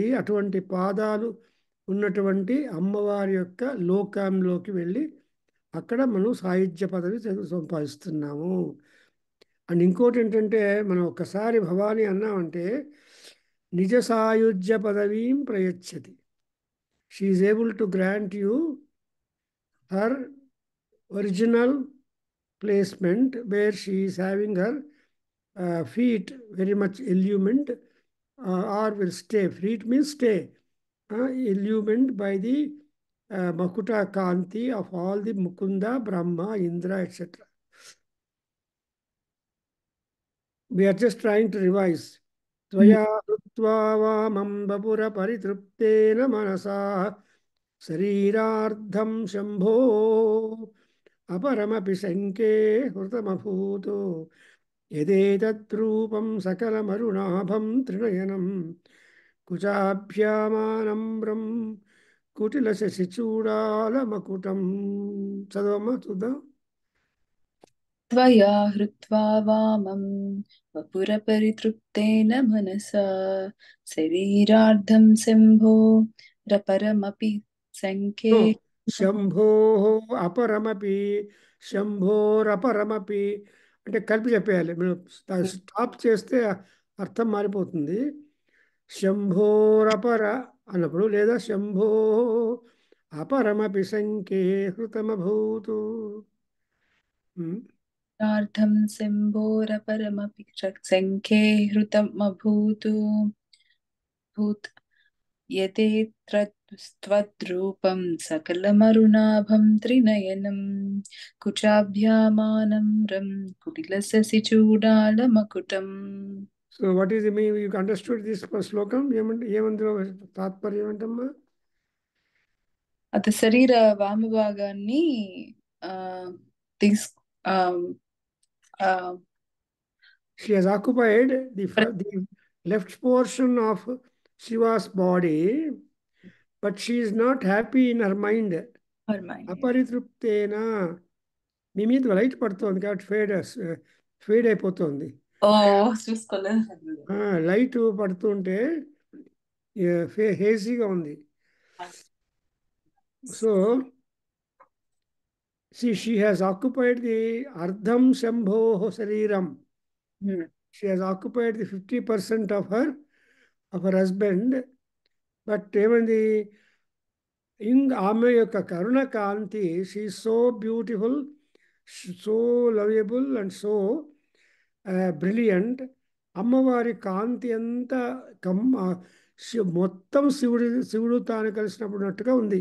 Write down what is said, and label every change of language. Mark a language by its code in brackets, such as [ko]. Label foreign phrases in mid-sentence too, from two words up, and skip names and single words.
[te] అటువంటి పాదాలు ఉన్నటువంటి అమ్మవారి యొక్క లోకంలోకి వెళ్ళి అక్కడ మనం సాయుధ్య పదవి సంపాదిస్తున్నాము. అండ్ ఇంకోటి ఏంటంటే, మనం ఒక్కసారి భవానీ అన్నామంటే [sa] నిజ సాయుధ్య పదవీం ప్రయచ్చతి. [en] she is able to grant you her original placement where she is having her feet very much illumined, or will stay. Feet means stay, illumined by the [sa] मकुट कान्ति [en] of all the Mukunda, Brahma, Indra, etc. We are just trying to revise. [sa] त्वया हृत्वा वामं वपुर परितृप्तेन मनसा शरीरार्धं शम्भो अपरमपि शङ्के हृतमभूतो यदेतद्रूपं सकलमरुणाभं त्रिनयनं कुचाभ्यामानम्रं कुटिलशशिचूडालमकुटं. [te] చదవమ్మా చూద్దాం. [sa] त्वया हृत्वा वामं वपुरपरितृप्तेन मनसा शरीरार्धं शम्भो रपरमपि शङ्के శంభో అపరమపి, శంభోరపరమపి [te] అంటే కలిపి చెప్పేయాలి. మనం స్టాప్ చేస్తే అర్థం మారిపోతుంది. [sa] శంభోరపర [te] అన్నప్పుడు, లేదా [sa] శంభో అపరమపి శంకే హృతమభూతు. रार्धं शम्भोरपरमपि शङ्खे हृतमभूत् यदेतत्त्वद्रूपं सकलमरुणाभं त्रिनयनं कुचाभ्यामानम्रं कुटिलशशिचूडालमकुटम्. [en] so what is me you understood this శ్లోకం? [te] ఏమందులో తాత్పర్యం ఏంటమ్మా? అత శరీర వామభాగాన్ని తీసు [en] She has occupied the left portion of Shiva's body, but she is not happy in her mind. [te] అపరితృప్తేనా, మీ మీద లైట్ పడుతుంది కాబట్టి ఫేడ్ అయిపోతుంది. ఓ చూసుకోలేదు. లైట్ పడుతుంటే హేజీగా ఉంది. [en] సో she has occupied the [sa] अर्धं शम्भो शरीरम्. [en] She has occupied the 50% of her husband. [te] బట్ ఏమైంది, ఆమె యొక్క కరుణ కాంతి, [en] she so beautiful, so lovable and so brilliant. [te] అమ్మవారి కాంతి అంతా మొత్తం శివుడు తాను కలిసినప్పుడున్నట్టుగా ఉంది.